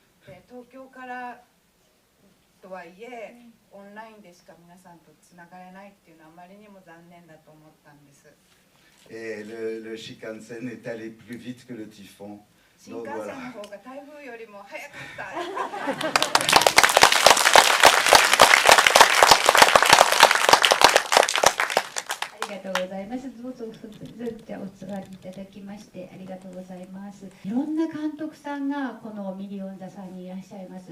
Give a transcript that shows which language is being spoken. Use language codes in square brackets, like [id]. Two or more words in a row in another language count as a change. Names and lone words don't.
[fr] Et le Shinkansen est allé plus vite que le typhon. Donc voilà. [ja] ありがとうございます。どうぞじゃあお座りいただきましてありがとうございます。いろんな監督さんがこのミリオン座さんにいらっしゃいます。